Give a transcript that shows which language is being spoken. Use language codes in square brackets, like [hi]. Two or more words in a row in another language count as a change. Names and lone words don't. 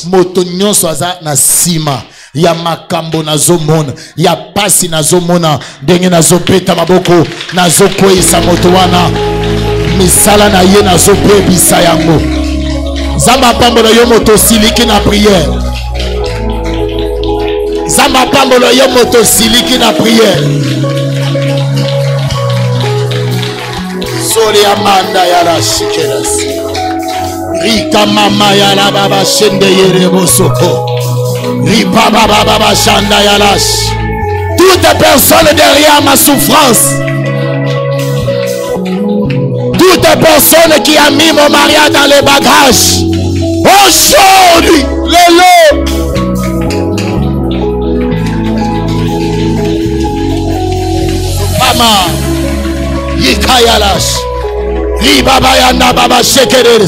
[ln] Moto nyonso aza na sima ya makambo nazomona ya pasi nazomona ndenge nazobeta maboko nazokwesa moto wana misala na ye nazobebisa yango. Zamba pambola yo moto siliki na prière. Zamba pambola yo moto siliki na prière. Sori amanda ya la shikeras. Rika mama ya la baba shende yere bosoko. Ripa baba baba shanda ya lash. [fr] Toute personne derrière ma souffrance personne qui a mis mon mariage dans les bagages, aujourd'hui, Mama, Yikayalas, Ribabayana Baba Shekeres.